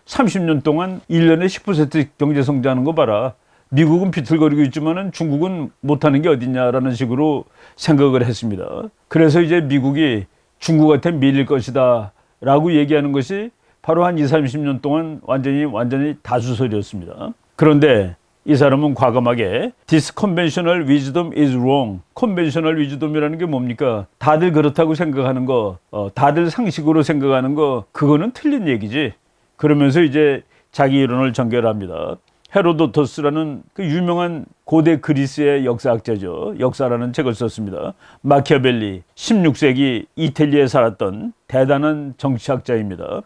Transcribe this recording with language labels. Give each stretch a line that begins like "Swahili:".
Korean: 30년 동안 1년에 10% 경제 성장하는 거 봐라. 미국은 비틀거리고 있지만은 중국은 못하는 게 어딨냐라는 식으로 생각을 했습니다. 그래서 이제 미국이 중국한테 밀릴 것이다 라고 얘기하는 것이 바로 한 20, 30년 동안 완전히 다수설이었습니다. 그런데 이 사람은 과감하게
English: This conventional wisdom is wrong.
Korean: 컨벤셔널 위즈덤이라는 게 뭡니까? 다들 그렇다고 생각하는 거, 다들 상식으로 생각하는 거, 그거는 틀린 얘기지. 그러면서 이제 자기 이론을 전개합니다. 헤로도토스라는 그 유명한 고대 그리스의 역사학자죠. 역사라는 책을 썼습니다. 마키아벨리, 16세기 이탈리아에 살았던 대단한 정치학자입니다.